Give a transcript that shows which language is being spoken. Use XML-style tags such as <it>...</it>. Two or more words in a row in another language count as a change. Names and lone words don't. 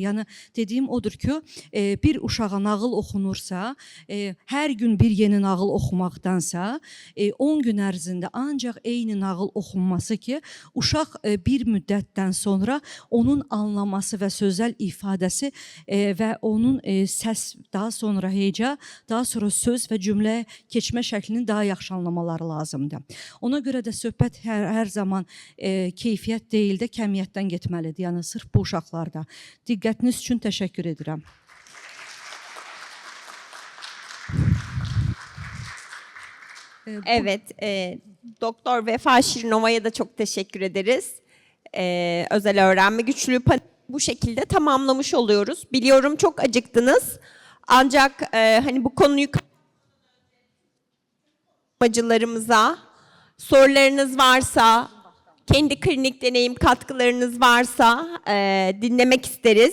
<az>Yəni, dediyim odur ki, bir uşağa nağıl oxunursa, hər gün bir yeni nağıl oxumaqdansa 10 gün ərzində ancaq eyni nağıl oxunması ki, uşaq bir müddətdən sonra onun anlaması və sözəl ifadəsi və onun səs, daha sonra heca, daha sonra söz və cümləyə keçmə şəklini daha yaxşı anlamaları lazımdır. Ona görə də söhbət hər zaman keyfiyyət deyil də kəmiyyətdən getməlidir. Yəni, sırf bu uşaqlarda. Diqqətiniz üçün təşəkkür edirəm.</az> <tr>Evet, Doktor Vefa Şirinova'ya da çok teşekkür ederiz. Özel öğrenme güçlüğü paneli bu şekilde tamamlamış oluyoruz. Biliyorum çok acıktınız. Ancak hani bu konuyu amacılarımıza sorularınız varsa, kendi klinik deneyim katkılarınız varsa dinlemek isteriz.</tr>